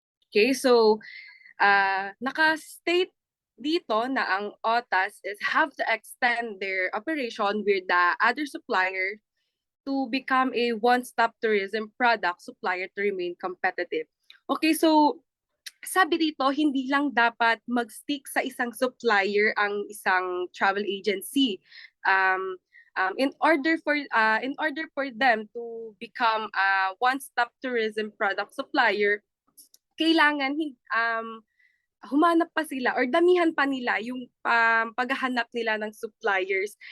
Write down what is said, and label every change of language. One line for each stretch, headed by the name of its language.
English: Okay,
Filipino: so naka-state dito na ang
English: OTAS is have to extend their operation with the other supplier to become a one-stop tourism product supplier to remain competitive.
Filipino: Okay, so sabi dito, hindi lang dapat mag-stick sa isang supplier ang isang travel agency.
English: In order for them to become a one-stop tourism product supplier,
Filipino: kailangan humanap pa sila or damihan pa nila yung paghahanap nila ng suppliers.